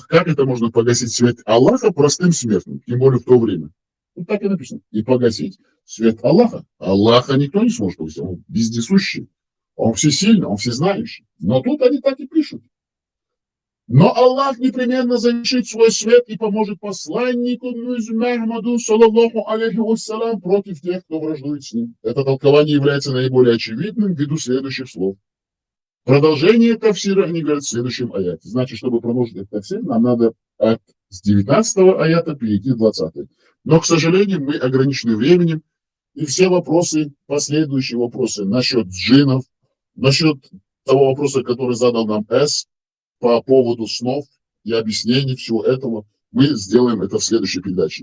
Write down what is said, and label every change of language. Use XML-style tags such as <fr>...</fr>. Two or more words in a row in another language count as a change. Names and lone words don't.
<ru>Как это можно погасить свет Аллаха простым смертным? Тем более в то время. Вот так и написано. И погасить свет Аллаха. Аллаха никто не сможет погасить. Он вездесущий. Он всесильный, он всезнающий. Но тут они так и пишут. Но Аллах непременно завершит свой свет и поможет посланнику Мухаммаду,</ru> <ar>صلى الله عليه وسلم,</ar> <ru>против тех, кто враждует с ним. Это толкование является наиболее очевидным ввиду следующих слов. Продолжение тафсира они говорят в следующем аяте. Значит, чтобы продолжить этот тафсир, нам надо с 19 аята перейти в 20. Но, к сожалению, мы ограничены временем, и все вопросы, последующие вопросы насчет джиннов, насчет того вопроса, который задал нам по поводу снов и объяснений всего этого, мы сделаем это в следующей передаче.</ru>